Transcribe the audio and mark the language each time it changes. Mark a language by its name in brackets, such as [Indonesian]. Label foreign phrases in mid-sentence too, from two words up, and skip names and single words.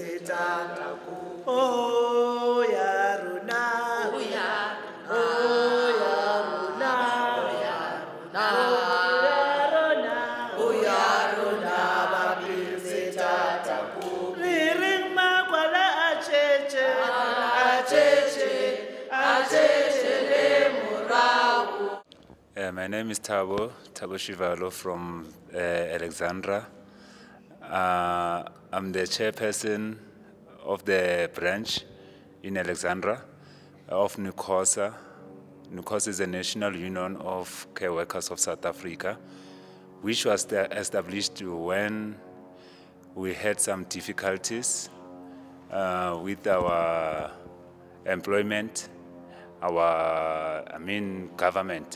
[English] Oh ya rona, oh ya rona, oh ya rona, bapilse tata ku. Liring makwala acheche le murawu. My name is Thabo Shivalo from Alexandra. I'm the chairperson of the branch in Alexandra of NUCCWSA. NUCCWSA is the National Union of Care Workers of South Africa, which was established when we had some difficulties with our employment, government.